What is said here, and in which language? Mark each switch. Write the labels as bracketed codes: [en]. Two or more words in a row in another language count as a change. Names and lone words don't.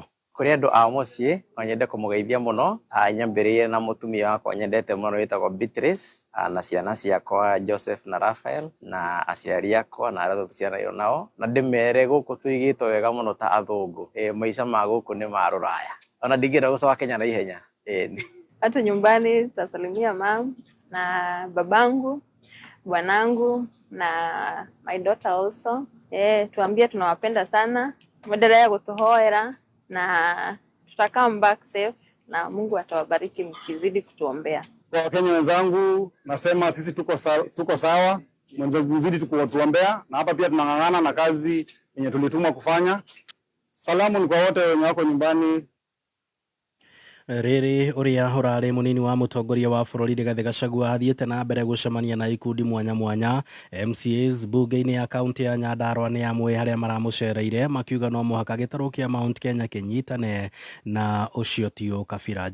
[ki] Kũrĩ andũ a mũciĩ no nyende kũmũgeithia mũno, nyambĩrĩrie na mũtumia wakwa nyendete mũno wĩtagwo Beatrice, na ciana ciakwa Joseph na Raphael, na aciari akwa na arĩa tũciaranĩirwo nao, na ndĩmere gũkũ tũigĩtwo wega mũno ta athũngũ. Maica ma gũkũ nĩ ma rũraya, ona ndingĩenda gũcoka Kenya na ihenya. [sw] Hata nyumbani tutasalimia mam na babangu, bwanangu na [en] my daughter also. [sw] Tuambie tunawapenda sana, mwendelee kutuhoera na tutakam [en] back safe [sw] na Mungu atawabariki mkizidi kutuombea. Kwa Wakenya wenzangu nasema sisi tuko sawa, mzidi tukuotuombea, na hapa pia tunang'ang'ana na kazi yenye tulitumwa kufanya. Salamu ni kwa wote wenye wako nyumbani. [ki] Rĩrĩ ũrĩa ũrarĩ mũnini wa mũtongoria wa bũrũri Rigathĩ Gachagua athiĩte na mbere gũcemania na ikundi mwanya mwanya MCAs bunge-inĩ ya kaunti ya Nyandarua nĩ amwe harĩa maramũcereire makiuga no mũhaka gĩtarũ kĩa Mount Kenya kĩnyitane na ũcio ti Kabira.